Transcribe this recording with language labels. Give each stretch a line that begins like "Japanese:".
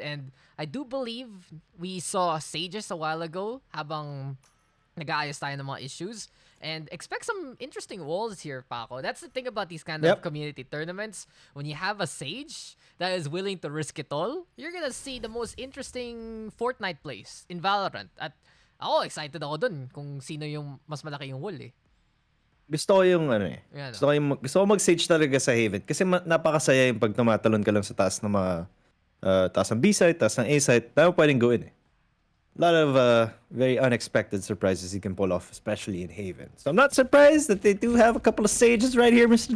English: And I do believe we saw Sages a while ago
Filipino: habang nag-aayos tayo ng mga issues.
English: And expect some interesting walls here, Paco. That's the thing about these kind of community tournaments. When you have a Sage that is willing to risk it all, you're gonna see the most interesting Fortnite plays in Valorant.
Filipino: At ako, excited ako dun kung sino yung mas malaki yung wall eh. Gusto ko yung gusto ko mag-sage talaga sa Haven kasi napakasaya yung pag tumatalon ka lang sa taas ng mga taas ng B-site, taas ng A-site. Dami pwedeng gawin eh.
English: A lot of very unexpected surprises you can pull off, especially in Haven. So I'm not surprised that they do have a couple of sages right here, Mr.